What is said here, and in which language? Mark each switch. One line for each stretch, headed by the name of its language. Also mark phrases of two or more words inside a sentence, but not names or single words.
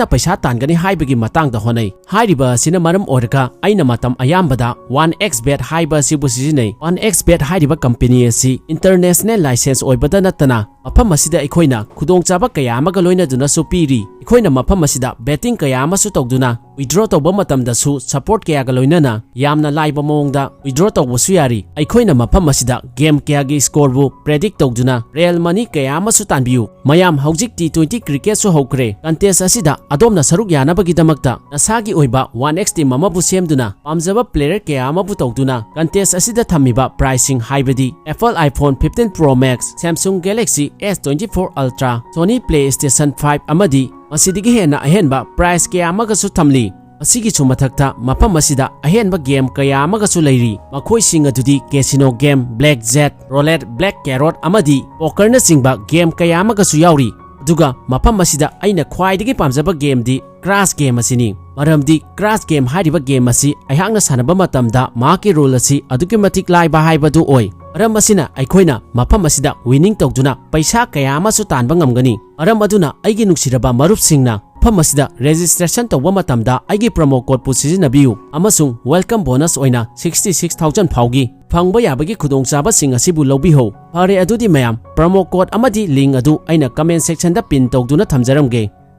Manipuri: paisa tangani haibagi matangda honai hairiba sina maram orga aina matam ayambada 1xbet haiba sibu sizinai 1xbet hairiba company asi
English: international license
Manipuri: oibada natana mafam asida ikhoina khudongchaba kaya amaga loina duna su piri ikhoina mafam asida betting kaya amasu tawduna withdraw tawba matamda su support kaya ga loinana yamna laiba mongda withdraw tawbasu yari ikhoina mafam asida game kaya gi score bu predict tawduna
English: real money
Manipuri: kaya amasu tanbiu mayam haujik T20 cricket su hokre contest asida adomna saruk yanabagi damakta nasagi oiba 1x team amabu semduna pamjaba player kaya amabu tawduna contest asida thamiba pricing haibadi Apple iPhone 15 Pro Max Samsung Galaxy S24 Ultra Sony PlayStation 5 amadi masidigi hena ahenba price kaya amagasu thamli asigi chumathakta mafam asida ahenba game kaya amagasu leiri makhoi singa dudi casino game
English: black jet roulette black carrot
Manipuri: amadi poker na singba game kaya amagasu yauri duga mafam asida aina khwaidigi pamjaba game di
English: crash game
Manipuri: asini maramdi
English: crash game
Manipuri: hairiba game asi ayhangna sanaba matamda maki rule asi aduki matik laiba haibadu oi aram asina aikhoina mafam asida winning tawduna paisa kaya amasu tanba ngamgani aram aduna aigi nuksiraba marup singna mafam asida registration tawba matamda aigi
English: promo code
Manipuri: pu sijinabiu amasung
English: welcome bonus
Manipuri: oina 66000 phawgi phangba yabagi khudongchaba sing asibu lawbiho pare adudi mayam
English: promo code
Manipuri: amadi link adu aina
English: comment section
Manipuri: da pin tawduna thamjaramge